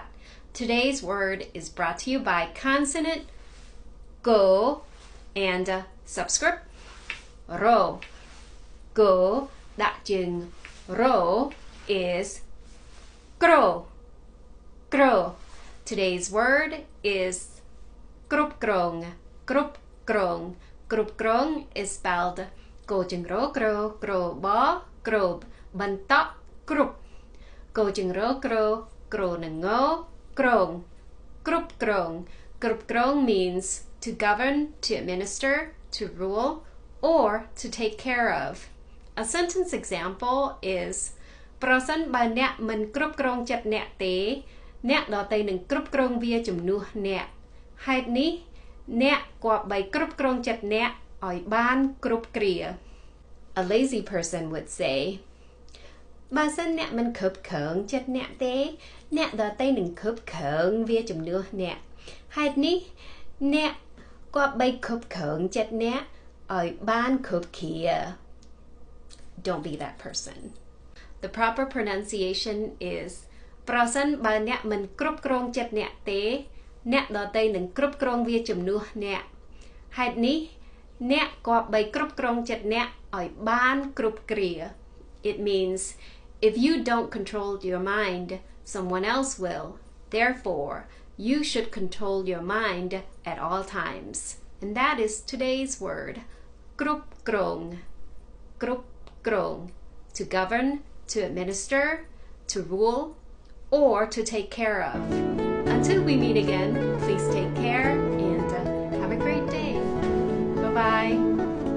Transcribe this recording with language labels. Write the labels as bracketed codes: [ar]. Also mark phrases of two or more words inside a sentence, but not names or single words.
[en] Today's word is brought to you by consonant go and subscript ro. Go [km] ដាក់ជើង [en] ro is grow. Grow. Today's word is [km] គ្រប់គ្រង គ្រប់គ្រង គ្រប់គ្រង [en] is spelled [km] កូជើង [en] ro grow grow ប grow [km] បន្តគ្រប់ កូជើង [en] ro grow grow [km] នឹង ngoក្រង គ្រប់គ្រង គ្រប់គ្រង [en] means to govern, to administer, to rule, or to take care of. A sentence example is [km] ប្រសិនបើអ្នកមិនគ្រប់គ្រងចិត្តអ្នកទេអ្នកដទៃនឹងគ្រប់ គ្រងវាជំនួសអ្នកហេតុនេះអ្នកគប្បីគ្រប់គ្រងចិត្តអ្នកឲ្យបានគ្រប់គ្រា [en] A lazy person would say [km] បើសិនអ្នកមិនគ្រប់គ្រងចិត្តអ្នកទេអ្នកដទៃនឹងគ្រប់គ្រងវាជំនួសអ្នកហេតុនេះអ្នកគប្បីគ្រប់គ្រងចិត្តអ្នកឲ្យបានគ្រប់គ្រា [en] Don't be that person. The proper pronunciation is [km] ប្រសិនបើអ្នកមិនគ្រប់គ្រងចិត្តអ្នកទេអ្នកដទៃនឹងគ្រប់គ្រងវាជំនួសអ្នកហេតុនេះអ្នកគប្បីគ្រប់គ្រងចិត្តអ្នកឲ្យបានគ្រប់គ្រា [en] It means if you don't control your mind someone else will. Therefore, you should control your mind at all times. And that is today's word [km] គ្រប់គ្រង គ្រប់គ្រង [en] to govern, to administer, to rule, or to take care of. Until we meet again, please take care and have a great day. Bye-bye.